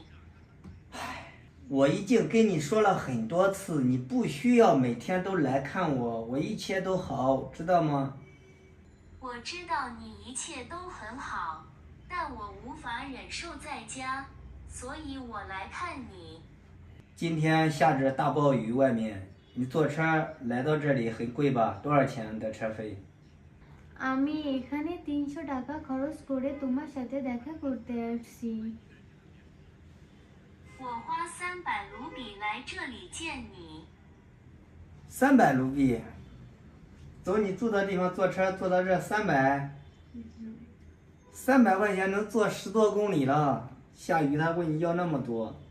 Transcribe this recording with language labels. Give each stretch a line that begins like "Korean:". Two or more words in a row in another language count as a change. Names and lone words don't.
Chinese: 我已经跟你说了很多次，你不需要每天都来看我，我一切都好，知道吗？我知道你一切都很好，但我无法忍受在家，所以我来看你。今天下着大暴雨，外面你坐车来到这里很贵吧？多少钱的车费？
Bangla: আমি এখানে 300 টাকা খরচ করে তোমার সাথে দেখা করতে আসছি।
Chinese: 我花300卢比来这里见你。 300卢比，走你住的地方坐车坐到这300块钱能坐10多公里了，下雨他问你要那么多，